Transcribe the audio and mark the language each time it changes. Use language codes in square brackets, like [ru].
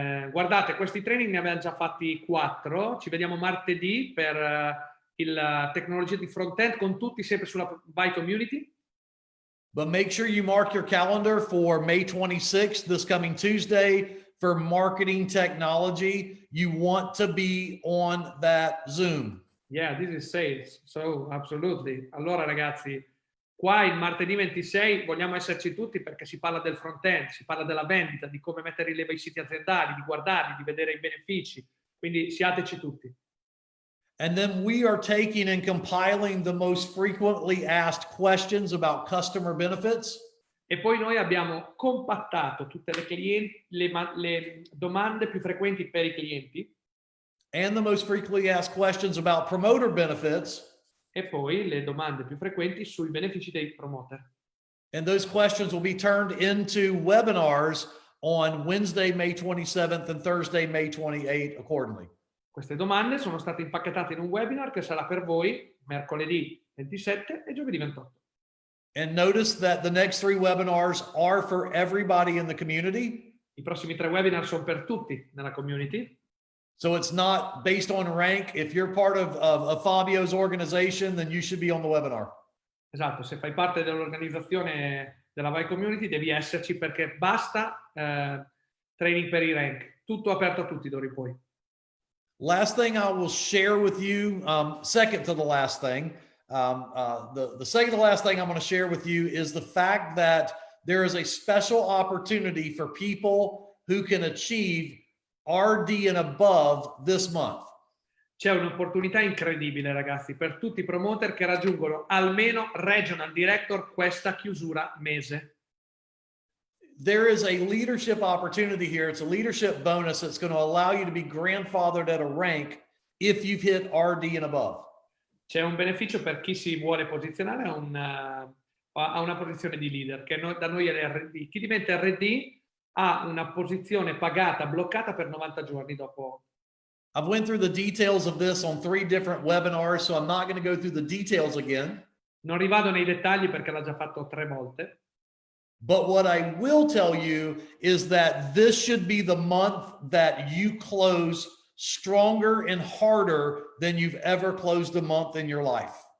[it] Guardate, questi training ne abbiamo già fatti 4. Ci vediamo martedì per il tecnologia di front-end con tutti sempre sulla By Community. [en] But make sure you mark your calendar for May 26th, this coming Tuesday, for marketing technology. You want to be on that Zoom. Yeah, this is sales. So, absolutely. [it] Allora, ragazzi, qua il martedì 26 vogliamo esserci tutti perché si parla del front-end, si parla della vendita, di come mettere in leva i siti aziendali, di guardarli, di vedere i benefici. Quindi siateci tutti. [en] And then we are taking and compiling the most frequently asked questions about customer benefits. [it] E poi noi abbiamo compattato tutte le domande più frequenti per i clienti. [en] And the most frequently asked questions about promoter benefits. [it] E poi le domande più frequenti sui benefici dei promoter. [en] And those questions will be turned into webinars on Wednesday, May 27th and Thursday, May 28th accordingly. [it] Queste domande sono state impacchettate in un webinar che sarà per voi mercoledì 27 e giovedì 28. [en] And notice that the next 3 webinars are for everybody in the community. [it] I prossimi 3 webinar sono per tutti nella community. [en] So it's not based on rank. If you're part of Fabio's organization, then you should be on the webinar. [it] Esatto, se fai parte dell'organizzazione della Vai Community devi esserci perché basta training per i rank. Tutto aperto a tutti d'ora in poi. [en] Last thing I will share with you, second to the last thing, the second to the last thing I'm going to share with you is the fact that there is a special opportunity for people who can achieve RD and above this month. [it] C'è un'opportunità incredibile, ragazzi, per tutti i promoter che raggiungono almeno Regional Director questa chiusura mese. [en] There is a leadership opportunity here. It's a leadership bonus that's going to allow you to be grandfathered at a rank if you've hit RD and above. [it] C'è un beneficio per chi si vuole posizionare a una posizione di leader, che da noi è l'RD. Chi diventa RD ha una posizione pagata, bloccata per 90 giorni dopo. [en] I've went through the details of this on 3 different webinars, so I'm not going to go through the details again. [it] Non rivado nei dettagli perché l'ha già fatto 3 volte. [en] But what I will tell you is that this should be the month that you close stronger and harder than you've ever closed a month in your life.